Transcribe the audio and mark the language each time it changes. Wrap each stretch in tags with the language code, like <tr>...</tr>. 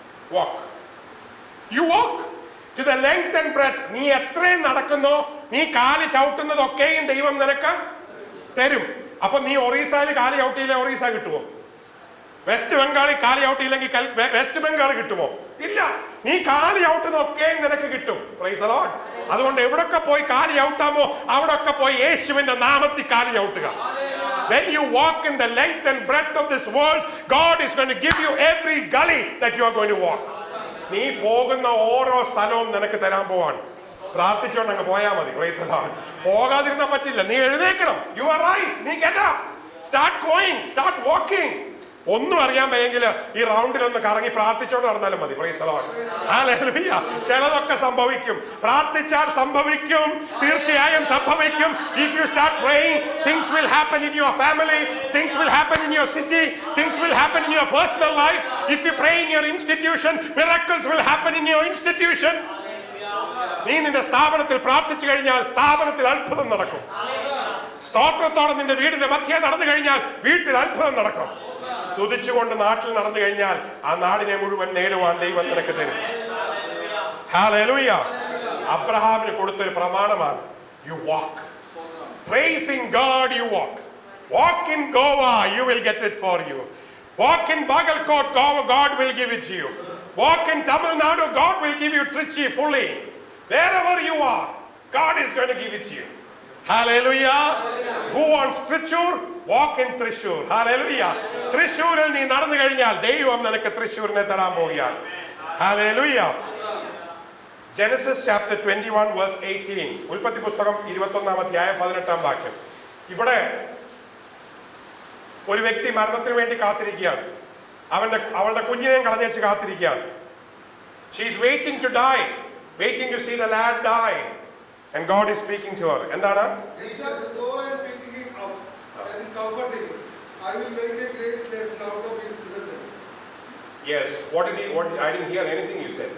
<en>Walk. You walk to the length and breadth.</en> <ml>നീ എത്രയും നടക്കുന്നോ, നീ കാല് ചവിട്ടുന്നതൊക്കെയും ദൈവം നിനക്ക് തരും. അപ്പൊ നീ ഒറീസയിൽ കാല് ചവിട്ടിയില്ലേ, ഒറീസ കിട്ടുമോ? വെസ്റ്റ് ബംഗാളിൽ കാല് ചവിട്ടിയില്ലെങ്കിൽ വെസ്റ്റ് ബംഗാൾ കിട്ടുമോ? ഇല്ല. നീ കാല് ചവിട്ടുന്നതൊക്കെയും നിനക്ക് കിട്ടും.</ml> <en>Praise the Lord.</en> <ml>അതുകൊണ്ട് എവിടൊക്കെ പോയി കാല് ചവിട്ടാമോ അവിടൊക്കെ പോയി യേശുവിന്റെ നാമത്തിൽ കാല് ചവിട്ടുക.</ml> <en>When you walk in the length and breadth of this world, God is going to give you every gully that you are going to walk.</en> <ml>നീ പോകുന്ന ഓരോ സ്ഥലവും നിനക്ക് തരാൻ പോവാണ്. പ്രാർത്ഥിച്ചോണ്ട് അങ്ങ് പോയാൽ മതി.</ml> <en>Praise the Lord.</en> <ml>പോകാതിരുന്നാൻ പറ്റില്ല. നീ എഴുന്നേക്കണം.</ml> <en>You arise.</en> <ml>നീ</ml> <en>get up. Start going. Start walking.</en> <ml>ഒന്നും അറിയാൻ വയ്യെങ്കിൽ ഈ റൗണ്ടിലൊന്ന് കറങ്ങി പ്രാർത്ഥിച്ചോണ്ട് നടന്നാലും മതി.</ml> <en>Praise the lord.</en> <ml>ഹല്ലേലൂയ. ചിലതൊക്കെ സംഭവിക്കും. പ്രാർത്ഥിച്ചാൽ സംഭവിക്കും. തീർച്ചയായും സംഭവിക്കും.</ml> <en>If you start praying, things will happen in your family, things will happen in your city, things will happen in your personal life. If you pray in your institution, miracles will happen in your institution.</en> <ml>നീ നിന്റെ സ്ഥാപനത്തിൽ പ്രാർത്ഥിച്ചു കഴിഞ്ഞാൽ സ്ഥാപനത്തിൽ അത്ഭുതം നടക്കും. സ്തോത്രത്തോടെ നിന്റെ വീടിന്റെ മധ്യേ നടന്നു കഴിഞ്ഞാൽ വീട്ടിൽ അത്ഭുതം നടക്കും. സ്തുതിച്ചുകൊണ്ട് നാട്ടിൽ നടന്നു കഴിഞ്ഞാൽ ആ നാടിനെ മുഴുവൻ നേടുവാൻ ദൈവം നിനക്ക് തരും. ഹല്ലേലൂയ. അബ്രഹാമിന് കൊടുത്തൊരു പ്രമാണമാണ്</ml> <en>you walk. Praising God you walk. Walk in Goa, you will get it for you. Walk in Bagalkot, God will give it to you. Walk in Tamil Nadu, God will give you Trichy fully. Wherever you are, God is going to give it to you. Hallelujah. Who wants Trichyur? Walk in Trichyur. Hallelujah.</en> <ml>Trichyuril nee നടന്നു കഴിഞ്ഞാൽ ദൈവം നിനക്ക് തൃശ്ശൂരിനെ തരാൻ പോവുകയാണ്. Hallelujah.</ml> <en>Genesis chapter 21 verse 18.</en> <ml>ഉൽപ്പത്തി പുസ്തകം 21-ാം അധ്യായം 18-ാം വാക്യം. ഇവിടെ ഒരു വ്യക്തി മരണത്തിന് വേണ്ടി കാത്തിരിക്കുകയാണ്. അവളുടെ കുഞ്ഞിനെയും കളഞ്ഞേച്ച് കാത്തിരിക്കുകയാണ്.</ml> <en>She is waiting to die, waiting to see the lad die. And God is speaking to her.</en> <ml>എന്താണ്?</ml> <en>Go and pick him up and comfort him. I will make a great nation out of his descendants. Yes. What I didn't hear anything you said.</en>